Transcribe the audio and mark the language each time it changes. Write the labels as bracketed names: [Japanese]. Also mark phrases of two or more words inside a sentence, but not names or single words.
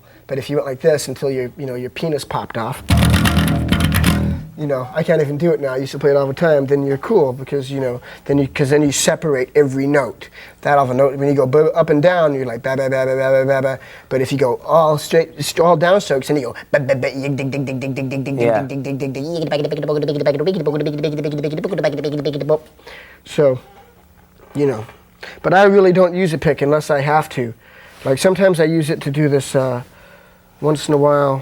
[English] But if you went like this until your penis popped off, I can't even do it now. I used to play it all the time. Then you're cool because then you separate every note. That all the note when you go up and down, you're like ba ba ba ba ba ba ba. But if you go all straight, all downstrokes, then you go ba ba ba dig dig dig dig dig dig dig dig dig dig dig dig. So, but I really don't use a pick unless I have to. Like sometimes I use it to do this once in a while.